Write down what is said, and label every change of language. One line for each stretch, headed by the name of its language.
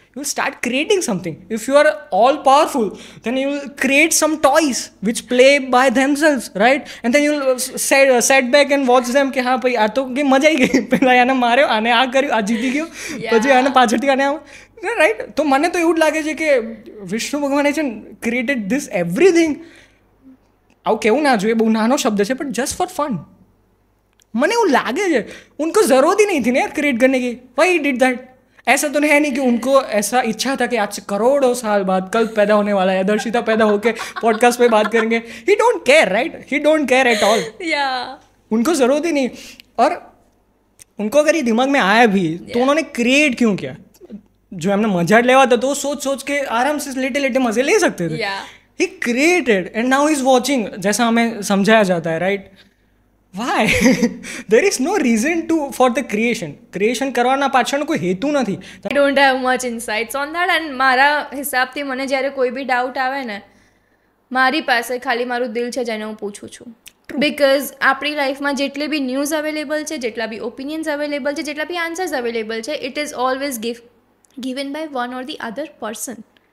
English: You will start creating something. If you are all powerful then you will create some toys which play by themselves, right, and then you will set back and watch them
Gujarati: કે હા ભાઈ આ તો કે મજા આવી ગઈ, પેલા આને માર્યો, આને આ કર્યું, આ જીતી ગયો, પછી આને પાછળથી આને રાઈટ. તો મને તો એવું જ લાગે છે કે વિષ્ણુ ભગવાને છે ને ક્રિએટેડ ધીસ એવરીથિંગ. આવું કેવું ના જોઈએ, બહુ નાનો શબ્દ છે, બટ જસ્ટ ફોર ફન. મને એવું લાगे છે
Hindi: उनको ज़रूरत ही नहीं थी ना यार क्रिएट करने की.
English: Why did that?
Hindi: ऐसा तो नहीं है नहीं कि उनको ऐसा इच्छा था कि आज से करोड़ों साल बाद कल पैदा होने वाला है, दर्शिता पैदा होके पॉडकास्ट पे बात करेंगे.
English: He don't care, right, he don't care at all.
Hindi: उनको ज़रूरत ही नहीं. और उनको अगर ये दिमाग में आया भी तो उन्होंने क्रिएट क्यों किया? जो हमने मजा लेवा था तो सोच सोच के आराम से लेटे लेटे मजे ले सकते थे.
English: he created and now is watching,
Hindi: जैसा हमें समझाया जाता है,
English: Right. Why? There is no reason for the creation.
Gujarati: Creation કરવાના પાછળનો કોઈ હેતુ નથી.
English: I don't have much insights on that, and
Gujarati: મારા હિસાબથી મને જ્યારે કોઈ બી ડાઉટ આવે ને, મારી પાસે ખાલી મારું દિલ છે જેને હું પૂછું છું. બિકોઝ આપણી લાઈફમાં જેટલી બી ન્યૂઝ અવેલેબલ છે, જેટલા બી ઓપિનિયન્સ અવેલેબલ છે, જેટલા બી આન્સર્સ અવેલેબલ છે,
English: It is always given by one or the other person.